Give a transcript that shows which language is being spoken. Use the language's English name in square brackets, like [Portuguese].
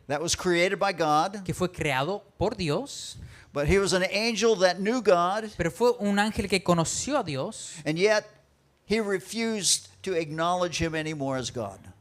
[English] that was created by God, [Spanish] que fue creado por Dios, [English] but he was an angel that knew God, [Spanish] pero fue un ángel que conoció a Dios, [English] and yet he refused to acknowledge him anymore as God.